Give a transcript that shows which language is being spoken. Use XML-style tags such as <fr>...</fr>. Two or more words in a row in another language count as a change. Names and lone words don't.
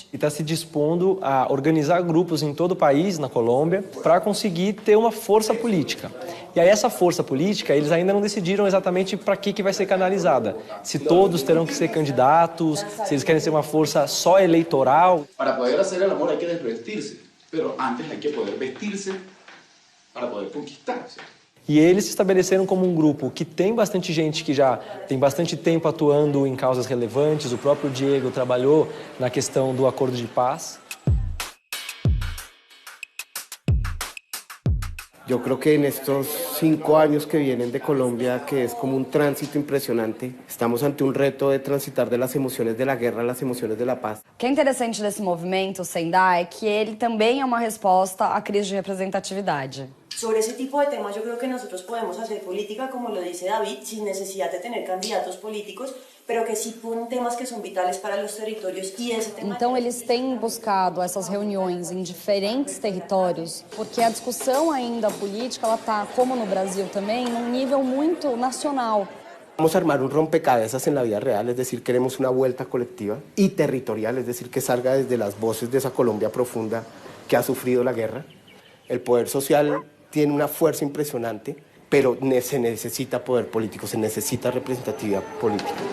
<pt>E está se dispondo a organizar grupos em todo o país, na Colômbia, para conseguir ter uma força política. E aí essa força política, eles ainda não decidiram exatamente para que vai ser canalizada. Se todos terão que ser candidatos, se eles querem ser uma força só eleitoral.</pt> <es>Para poder</es> <pt>fazer o amor,</pt> <es>hay que desvestir-se. Pero antes hay que poder vestir-se para poder conquistar.</es> <pt>E eles se estabeleceram como um grupo que tem bastante gente que já tem bastante tempo atuando em causas relevantes. O próprio Diego trabalhou na questão do acordo de paz.</pt> <es>Yo creo que en estos 5 años que vienen de Colombia, que es como un tránsito impresionante, estamos ante un reto de transitar de las emociones de la guerra a las emociones de la paz.</es> <pt>O que é interessante desse movimento, Sendá, é que ele também é uma resposta à crise de representatividade.</pt> <es>Sobre ese tipo de temas yo creo que nosotros podemos hacer política, como lo dice David, sin necesidad de tener candidatos políticos, pero que sí ponen temas que son vitales para los territorios y ese tema...</es> <pt>Então eles têm buscado essas reuniões em diferentes territórios, porque a discussão ainda política, ela está, como no Brasil também, num nível muito nacional.</pt> <es>Vamos a armar un rompecabezas en la vida real, es decir, queremos una vuelta colectiva y territorial, es decir, que salga desde las voces de esa Colombia profunda que ha sufrido la guerra. El poder social tiene una fuerza impresionante, pero se necesita poder político, se necesita representatividad política.</es>